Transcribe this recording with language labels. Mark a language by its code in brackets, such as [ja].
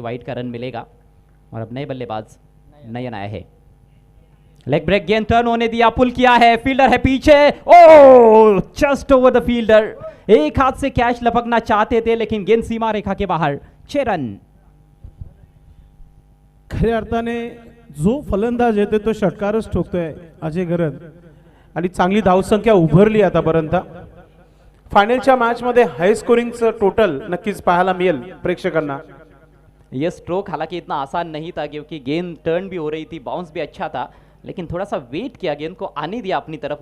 [hi] Wide का run मिलेगा और अब नए बल्लेबाज नयन आए हैं. लेग ब्रेक गेंद टर्न होने दिया. पुल किया है. फील्डर है पीछे. ओ [en] Just over the fielder. [hi] एक हाथ से कैच लपकना चाहते थे लेकिन गेंद सीमा रेखा के बाहर. 6 रन. [mr] खऱ्या अर्थाने जो फलंदाज येतो तो षटकारच ठोकतोय अजय गरज आणि चांगली धावसंख्या उभरली आतापर्यंत. फायनलच्या मॅच मध्ये हाई स्कोरिंगचं टोटल नक्कीच पाहायला मिळेल प्रेक्षकांना. [hi] यह स्ट्रोक हालांकि इतना आसान नहीं था क्योंकि गेंद टर्न भी हो रही थी. बाउंस भी अच्छा था लेकिन थोड़ा सा वेट किया. गेंद को आने दिया अपनी तरफ.